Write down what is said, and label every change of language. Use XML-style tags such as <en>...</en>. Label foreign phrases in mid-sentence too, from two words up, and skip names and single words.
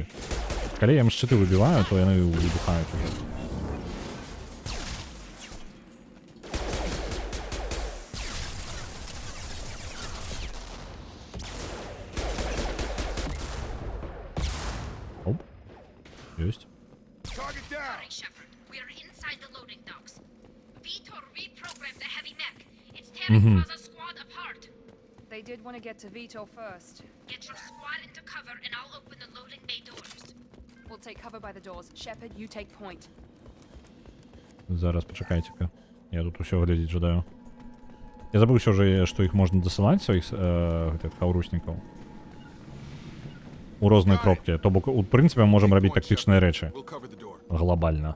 <be>Калі я ім шчыты выбіваю, то яны выбухаюць уже. Оп. Ёсць.</be> <en>Sorry, Shepard. We are inside the loading docks. Vitor reprogrammed the heavy mech. It's tearing Praza's squad apart. They did want to get to Vitor first. Get your squad into cover and I'll open the loading bay doors. We'll take cover by the doors. Shepard, you take point.</en> <be>Зараз пачакайце-ка. Я тут усё глядзець жадаю. Я забыўся ўжо, што іх можна дасылаць, сваіх гэтых хаўруснікаў. У розныя кропкі. То бок, у прынцыпе, мы можам рабіць тактычныя рэчы. Глобальна.</be>